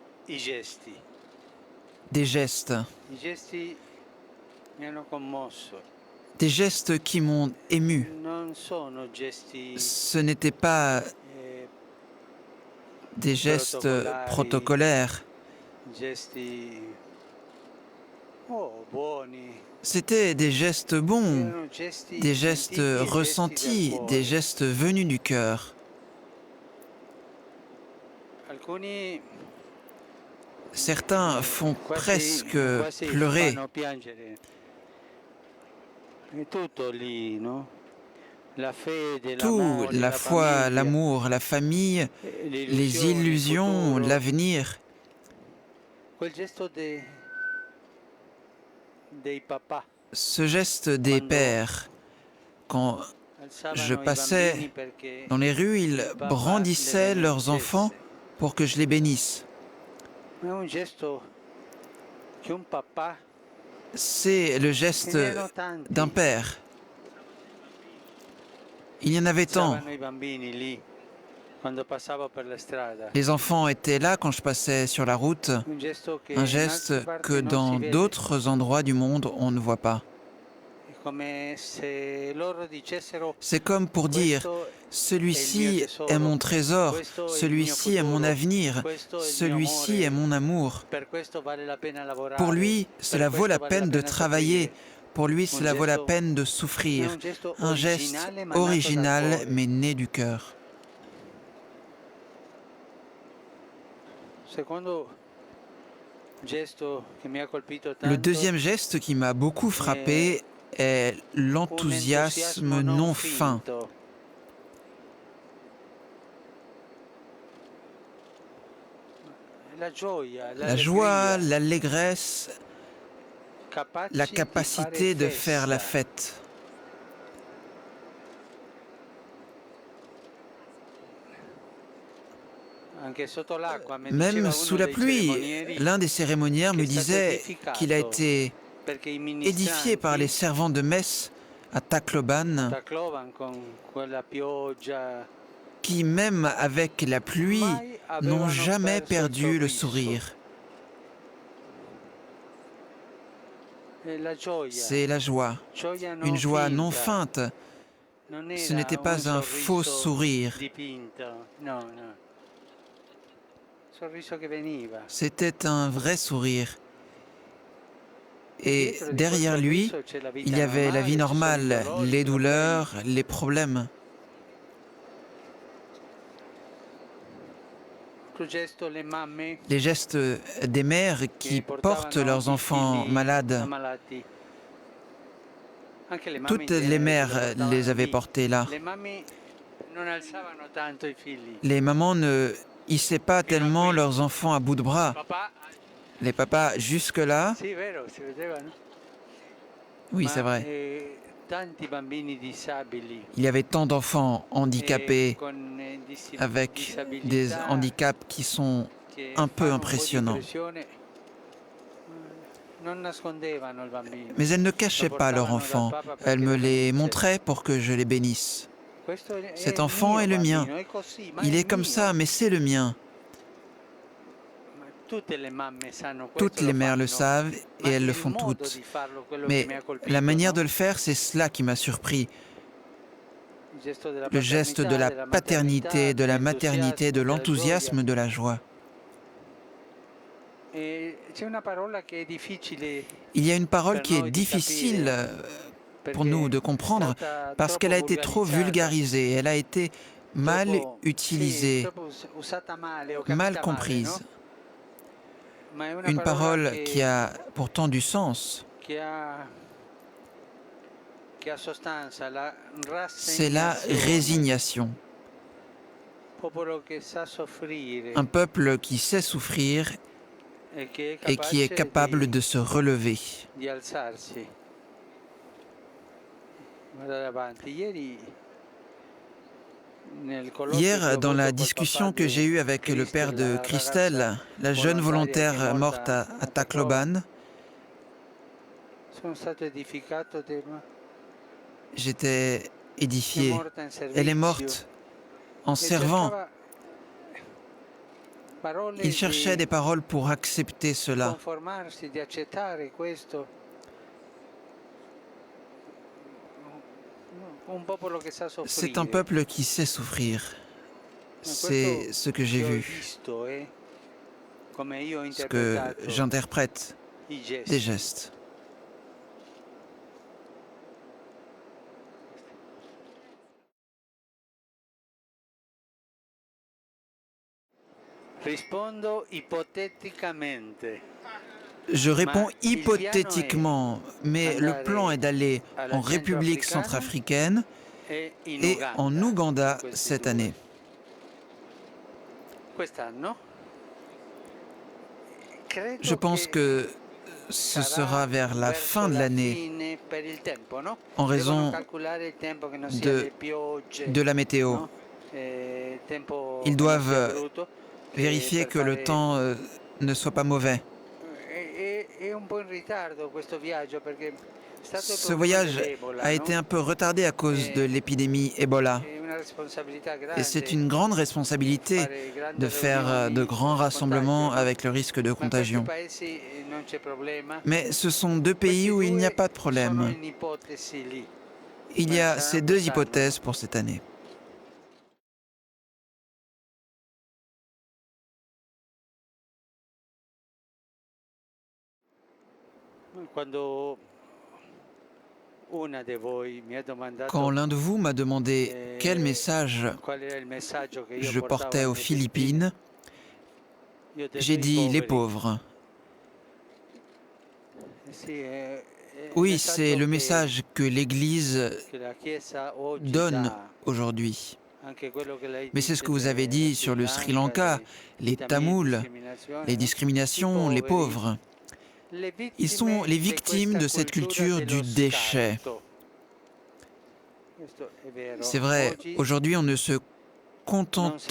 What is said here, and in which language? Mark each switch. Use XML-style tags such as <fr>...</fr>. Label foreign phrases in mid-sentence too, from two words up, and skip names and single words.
<it>i gesti.</it> <fr>des gestes.</fr> <it>I gesti mi hanno commosso.</it> <fr>Des gestes qui m'ont ému.</fr> <it>Non sono gesti</it> <fr>Ce n'étaient pas des gestes</fr> <it>protocolari,</it> <fr>protocolaires.</fr> <it>gesti buoni.</it> <fr>C'étaient des gestes bons,</fr> <it>Erano gesti</it> <fr>des gestes</fr> <it>sentiti e gesti del</it> <fr>ressentis,</fr> <it>cuore.</it> <fr>des gestes venus du cœur.</fr> <it>Alcuni</it> <fr>Certains font</fr> <it>quasi</it> <fr>presque pleurer.</fr> <it>fanno piangere. È tutto lì, no? La fede,</it> <fr>Tout,</fr> <it>l'amore, la</it> <fr>la foi,</fr> <it>famiglia,</it> <fr>l'amour, la famille, le les illusions,</fr> <it>il futuro.</it> <fr>l'avenir.</fr> <it>Quel gesto dei papà</it> <fr>Ce geste des</fr> <it>quando</it> <fr>pères, quand je</fr> <it>alzavano i</it> <fr>passais</fr> <it>bambini perché</it> <fr>dans les rues, ils</fr> <it>il papà le</it> <fr>brandissaient leurs enfants</fr> <it>benedicesse.</it> <fr>pour que je les bénisse.</fr> <it>Ma è un gesto che un papà,</it> <fr>C'est le ce geste</fr> <it>n'erano tanti,</it> <fr>d'un père. Il y en avait tant.</fr> <it>alzavano i bambini lì quando passavo per la strada.</it> <fr>Les enfants étaient là quand je passais sur la route.</fr> <it>Un gesto che</it> <fr>Un</fr> <it>in</it> <fr>geste</fr> <it>altre parti</it> <fr>que</fr> <it>non si</it> <fr>dans</fr> <it>vede.</it> <fr>d'autres endroits du monde, on ne voit pas.</fr> <it>È come se loro dicessero:</it> <fr>C'est comme pour dire,</fr> <it>questo</it> <fr>celui-ci est mon trésor,</fr> <it>questo è il mio</it> <fr>celui-ci est mon</fr> <it>futuro,</it> <fr>avenir,</fr> <it>questo è il mio</it> <fr>celui-ci est</fr> <it>amore,</it> <fr>mon amour.</fr> <it>per questo vale la pena lavorare,</it> <fr>Pour lui, cela</fr> <it>per</it> <fr>vaut la</fr> <it>questo vale la</it> <fr>peine de</fr> <it>pena</it> <fr>travailler.</fr> <it>soffrire.</it> <fr>Pour lui,</fr> <it>Un</it> <fr>cela vaut la</fr> <it>gesto-</it> <fr>peine de</fr> <it>è</it> <fr>souffrir.</fr> <it>un gesto</it> <fr>Un geste</fr> <it>originale ma nato dal</it> <fr>original,</fr> <it>cuore.</it> <fr>mais né du cœur.</fr> <it>Secondo gesto che mi ha colpito</it> <fr>Le</fr> <it>tanto</it> <fr>deuxième geste qui m'a beaucoup frappé est</fr> <it>un</it> <fr>l'enthousiasme</fr> <it>entusiasmo non fin. finto. La gioia,</it> <fr>La joie,</fr> <it>l'allegria,</it> <fr>l'allégresse,</fr> <it>capaci</it> <fr>la</fr> <it>di</it> <fr>capacité de</fr> <it>fare</it> <fr>faire la</fr> <it>festa.</it> <fr>fête.</fr> <it>Anche sotto l'acqua, mi</it> <fr>Même</fr> <it>diceva</it> <fr>sous</fr> <it>uno</it> <fr>la</fr> <it>dei</it> <fr>pluie,</fr> <it>ceremonieri</it> <fr>l'un des cérémoniaires</fr> <it>che</it> <fr>me</fr> <it>è stato</it> <fr>disait qu'il a</fr> <it>edificato</it> <fr>été</fr> <it>perché i</it> <fr>édifié par les</fr> <it>ministranti</it> <fr>servants de messe à</fr> <it>a Tacloban, Tacloban con quella pioggia</it> <fr>qui, même avec la pluie,</fr> <it>mai</it> <fr>n'ont</fr> <it>avevano</it> <fr>jamais</fr> <it>perso il</it> <fr>perdu le</fr> <it>sorriso.</it> <fr>sourire.</fr> <it>E la gioia,</it> <fr>C'est la joie,</fr> <it>gioia</it> <fr>une</fr> <it>non</it> <fr>joie non</fr> <it>finta,</it> <fr>feinte.</fr> <it>non</it> <fr>Ce</fr> <it>era</it> <fr>n'était</fr> <it>un</it> <fr>pas un faux</fr> <it>sorriso</it> <fr>sourire,</fr> <it>dipinto, no, no, sorriso che veniva.</it> <fr>c'était un vrai sourire.</fr> <it>E</it> <fr>Et</fr> <it>dietro di quel</it> <fr>derrière lui,</fr> <it>sorriso c'è la vita</it> <fr>il y avait la vie</fr> <it>normale, ci sono i</it> <fr>normale,</fr> <it>dolori, i</it> <fr>les</fr> <it>problemi.</it> <fr>douleurs, les problèmes.</fr> <it>Altro gesto, le mamme</it> <fr>Les gestes des mères qui</fr> <it>che</it> <fr>portent</fr> <it>portavano</it> <fr>leurs</fr> <it>i</it> <fr>enfants</fr> <it>figli</it> <fr>malades.</fr> <it>ammalati. Anche le mamme in</it> <fr>Toutes les</fr> <it>genere ce</it> <fr>mères</fr> <it>lo portavano</it> <fr>les avaient</fr> <it>lì.</it> <fr>portés là.</fr> <it>Le mamme non alzavano tanto i figli.</it> <fr>Les mamans ne hissaient pas tellement leurs enfants à bout de bras.</fr> <it>Papà,</it> <fr>Les papas, jusque-là,</fr> <it>sì, vero, si vedeva, no?</it> <fr>oui,</fr> <it>Ma</it> <fr>c'est vrai.</fr> <it>tanti bambini disabili</it> <fr>Il y avait tant d'enfants handicapés</fr> <it>con</it> <fr>avec</fr> <it>disabilità</it> <fr>des handicaps qui sont</fr> <it>che</it> <fr>un peu</fr> <it>fanno</it> <fr>impressionnants.</fr> <it>po' di pressione, non nascondevano il bambino.</it> <fr>Mais elles ne</fr> <it>Lo</it> <fr>cachaient pas leur</fr> <it>portavano dal</it> <fr>enfant.</fr> <it>Papa</it> <fr>Elles</fr> <it>perché</it> <fr>me</fr> <it>lo</it> <fr>les</fr> <it>benedicesse.</it> <fr>montraient pour que je les bénisse.</fr> <it>Questo è</it> <fr>Cet</fr> <it>il</it> <fr>enfant</fr> <it>mio</it> <fr>est le mien.</fr> <it>bambino, è così, ma</it> <fr>Il</fr> <it>è</it> <fr>est comme</fr> <it>mio.</it> <fr>ça, mais c'est le mien.</fr> <it>Ma tutte le mamme sanno questo,</it> <fr>Toutes les</fr> <it>lo</it> <fr>mères le</fr> <it>fanno.</it> <fr>savent</fr> <it>Ma</it> <fr>et elles le</fr> <it>il</it> <fr>font</fr> <it>modo</it> <fr>toutes.</fr> <it>di farlo, quello</it> <fr>Mais</fr> <it>che mi ha colpito,</it> <fr>la manière</fr> <it>no?</it> <fr>de le faire, c'est cela qui m'a surpris.</fr> <it>Il gesto della</it> <fr>Le geste de la</fr> <it>della</it> <fr>paternité, de la maternité, de</fr> <it>dell'entusiasmo, della gioia.</it> <fr>l'enthousiasme, de la joie.</fr> <it>E c'è una parola che è difficile</it> <fr>Il y a une parole</fr> <it>per</it> <fr>qui est</fr> <it>noi di</it> <fr>difficile</fr> <it>capire,</it> <fr>pour nous de</fr> <it>perché è</it> <fr>comprendre</fr> <it>stata</it> <fr>parce qu'elle a</fr> <it>troppo</it> <fr>été trop</fr> <it>vulgarizzata,</it> <fr>vulgarisée, elle a été mal</fr> <it>troppo, sì,</it> <fr>utilisée,</fr> <it>troppo usata male o</it> <fr>mal</fr> <it>capita male,</it> <fr>comprise.</fr> <it>no? Ma è una</it> <fr>Une</fr> <it>parola</it> <fr>parole qui a pourtant du sens.</fr> <it>che ha sostanza, la</it> <fr>C'est la</fr> <it>rassegnazione.</it> <fr>résignation.</fr> <it>Popolo che sa soffrire</it> <fr>Un peuple qui sait souffrir</fr> <it>e che è</it> <fr>et qui est</fr> <it>capace</it> <fr>capable de se relever.</fr> <it>di alzarsi. Guardate avanti. Ieri, nel colloquio che</it> <fr>Hier,</fr> <it>ho</it> <fr>dans</fr> <it>avuto</it> <fr>la</fr> <it>col</it> <fr>discussion</fr> <it>papà</it> <fr>que j'ai eue</fr> <it>di</it> <fr>avec le père de</fr> <it>la Christelle, ragazza</it> <fr>la jeune</fr> <it>volontaria che è</it> <fr>volontaire morte</fr> <it>morta</it> <fr>à Tacloban,</fr> <it>sono stato edificato,</it> <fr>j'étais</fr> <it>è</it> <fr>édifié.</fr> <it>morta in</it> <fr>Elle est</fr> <it>servizio</it> <fr>morte en</fr> <it>e</it> <fr>servant.</fr> <it>cercava</it> <fr>Il cherchait des paroles pour accepter cela.</fr> <it>conformarsi, di accettare questo. Un popolo che sa</it> <fr>C'est un</fr> <it>soffrire.</it> <fr>peuple qui sait souffrir. C'est ce que j'ai</fr> <it>Che ho</it> <fr>vu,</fr> <it>visto, come io ho</it> <fr>ce que</fr> <it>interpretato</it> <fr>j'interprète</fr> <it>i</it> <fr>des</fr> <it>gesti.</it> <fr>gestes.</fr> <it>Rispondo ipoteticamente.</it> <fr>Je réponds</fr> <it>Ma il piano</it> <fr>hypothétiquement, mais le plan est d'aller</fr> <it>alla</it> <fr>en République</fr> <it>centrafricana</it> <fr>centrafricaine</fr> <it>e in</it> <fr>et en Ouganda</fr> <it>questi</it> <fr>cette</fr> <it>due.</it> <fr>année.</fr> <it>Quest'anno credo</it> <fr>Je pense que ce sera vers la fin de l'année</fr> <it>fine per il tempo, no?</it> <fr>en raison</fr> <it>Devono calcolare il tempo che non sia</it> <fr>de,</fr> <it>le piogge,</it> <fr>de la météo.</fr> <it>no? Tempo</it> <fr>Ils</fr> <it>che non sia</it> <fr>doivent</fr> <it>brutto, che</it> <fr>vérifier</fr> <it>per</it> <fr>que le</fr> <it>fare-</it> <fr>temps ne soit pas mauvais.</fr> <it>È un po' in ritardo questo viaggio perché è stato il</it> <fr>Ce</fr> <it>problema</it> <fr>voyage</fr> <it>dell'Ebola,</it> <fr>a</fr> <it>no?</it> <fr>été un peu retardé à cause de l'épidémie Ebola.</fr> <it>È una responsabilità</it> <fr>Et c'est</fr> <it>grande</it> <fr>une grande responsabilité</fr> <it>fare grandi</it> <fr>de faire de</fr> <it>riunioni</it> <fr>grands</fr> <it>con</it> <fr>rassemblements</fr> <it>contagio, no?</it> <fr>avec le risque de</fr> <it>Ma in questi</it> <fr>contagion.</fr> <it>paesi non c'è problema.</it> <fr>Mais ce sont deux</fr> <it>Questi</it> <fr>pays où il n'y a</fr> <it>due</it> <fr>pas de</fr> <it>sono</it> <fr>problème.</fr> <it>in ipotesi lì.</it> <fr>Il y a</fr> <it>Saranno</it> <fr>ces deux</fr> <it>quest'anno.</it> <fr>hypothèses pour cette année.</fr> <it>Quando una di voi mi ha domandato</it> <fr>Quand l'un de vous m'a demandé quel message</fr> <it>qual era il messaggio che io</it> <fr>je</fr> <it>portavo</it> <fr>portais aux</fr> <it>alle Filippine,</it> <fr>Philippines,</fr> <it>io ho detto</it> <fr>j'ai</fr> <it>i</it> <fr>dit les</fr> <it>poveri.</it> <fr>pauvres.</fr> <it>Sì, è il</it> <fr>Oui, c'est le</fr> <it>messaggio</it> <fr>message que l'Église</fr> <it>che la Chiesa oggi</it> <fr>donne</fr> <it>dà,</it> <fr>aujourd'hui.</fr> <it>anche quello che lei</it> <fr>Mais c'est ce</fr> <it>dice</it> <fr>que vous avez dit</fr> <it>del</it> <fr>sur le Sri Lanka, Lanka, les</fr> <it>tamil,</it> <fr>Tamouls,</fr> <it>discriminazione,</it> <fr>les</fr> <it>no?</it> <fr>discriminations,</fr> <it>I</it> <fr>les</fr> <it>poveri,</it> <fr>pauvres.</fr> <it>le</it> <fr>Ils sont les</fr> <it>di</it> <fr>victimes</fr> <it>questa</it> <fr>de cette</fr> <it>cultura</it> <fr>culture</fr> <it>dello</it> <fr>du déchet.</fr> <it>scarto. Questo è vero.</it> <fr>C'est vrai,</fr> <it>Oggi</it> <fr>aujourd'hui on ne se</fr> <it>non si</it> <fr>contente</fr>